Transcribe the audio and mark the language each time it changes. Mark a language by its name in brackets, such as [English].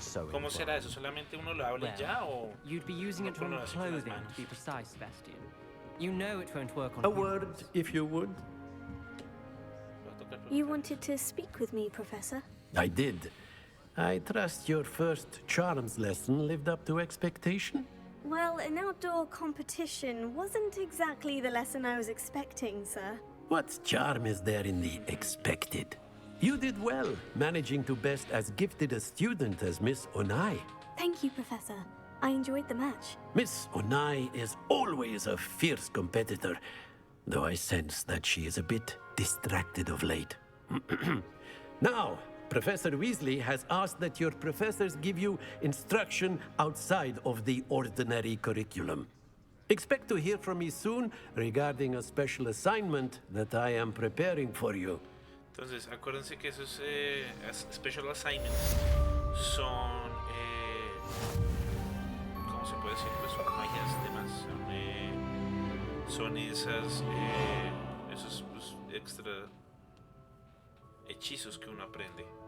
[Spanish] ¿Cómo será eso? ¿Solamente uno lo habla ya o...? [English] You'd be using it on clothing, to be precise, Sebastian. You know it won't work on A word, if you would. You wanted to speak with me, Professor? I did. I trust your first charms lesson lived up to expectation? Well, an outdoor competition wasn't exactly the lesson I was expecting, sir. What charm is there in the expected? You did well, managing to best as gifted a student as Miss Onai. Thank you, Professor. I enjoyed the match. Miss Onai is always a fierce competitor, though I sense that she is a bit distracted of late. Now, Professor Weasley has asked that your professors give you instruction outside of the ordinary curriculum. Expect to hear from me soon regarding a special assignment that I am preparing for you. [Spanish] Entonces, acuérdense que esos [English] special assignments [Spanish] son, ¿cómo se puede decir? Pues son magias demás, son esas, esos pues, extra hechizos que uno aprende.